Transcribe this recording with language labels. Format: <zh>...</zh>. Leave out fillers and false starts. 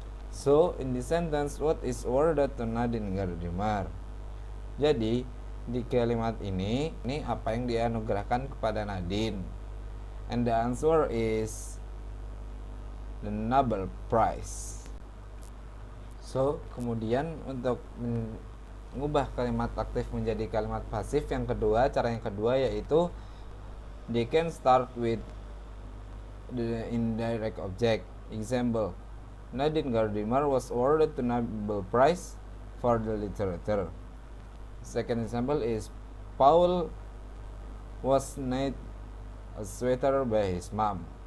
<en>So in the sentence, what is ordered to Nadine Gordimer?</en> <id>Jadi di kalimat ini apa yang dianugerahkan kepada Nadine?</id> <en>And the answer is the Nobel Prize.</en> <id>So kemudian untuk mengubah kalimat aktif menjadi kalimat pasif cara yang kedua yaitu</id> <en>they can start with the indirect object. Example, Nadine Gordimer was awarded the Nobel Prize for the literature. Second example is Paul was knit a sweater by his mom.</en>